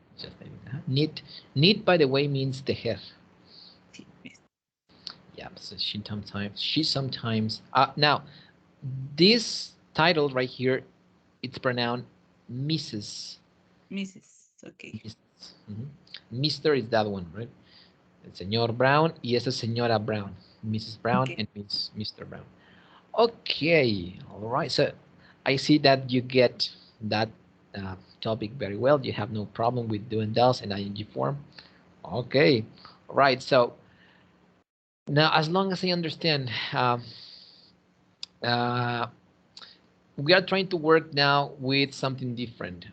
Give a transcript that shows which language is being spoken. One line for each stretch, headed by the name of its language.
English: Just knitting. Knit. Knit, by the way, means tejer. Yes. Yeah. So she sometimes. Now, this title right here, it's pronounced Mrs. Mrs. Okay. Mrs. Mr. is that one, right?
Spanish: El señor Brown y esa señora Brown.
English: Mrs. Brown Okay. and Mr. Brown. Okay, all right. So I see that you get that topic very well. You have no problem with doing does and ing form. Okay, all right. So now, as long as I understand, uh, we are trying to work now with something different.